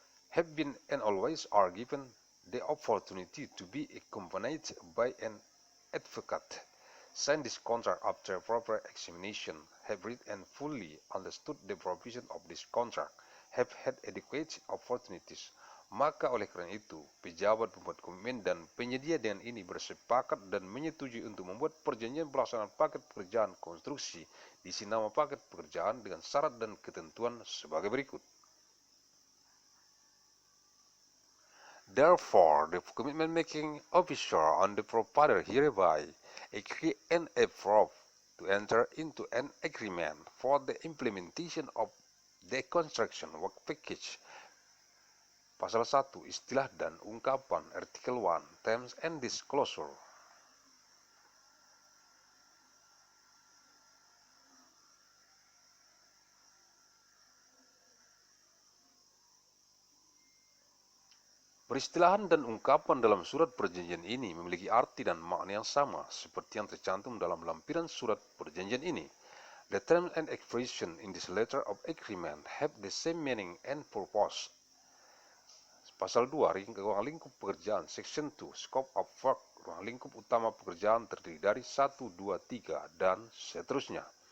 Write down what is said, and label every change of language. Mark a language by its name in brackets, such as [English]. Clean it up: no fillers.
[English] have been and always are given the opportunity to be accompanied by an advocate, sign this contract after proper examination, have read and fully understood the provision of this contract, have had adequate opportunities. [Indonesian] Maka oleh karena itu, pejabat pembuat komitmen dan penyedia dengan ini bersepakat dan menyetujui untuk membuat perjanjian pelaksanaan paket pekerjaan konstruksi diisi nama paket pekerjaan dengan syarat dan ketentuan sebagai berikut. [English] Therefore, the commitment making officer and the provider hereby agree and approve to enter into an agreement for the implementation of the construction work package. [Indonesian] Pasal 1 istilah dan ungkapan artikel 1 [English] terms and disclosure. [Indonesian] Peristilahan dan ungkapan dalam surat perjanjian ini memiliki arti dan makna yang sama seperti yang tercantum dalam lampiran surat perjanjian ini. [English] The terms and expression in this letter of agreement have the same meaning and purpose. [Indonesian] Pasal 2, ruang lingkup pekerjaan, [English] Section 2, Scope of Work, [Indonesian] ruang lingkup utama pekerjaan terdiri dari 1, 2, 3, dan seterusnya.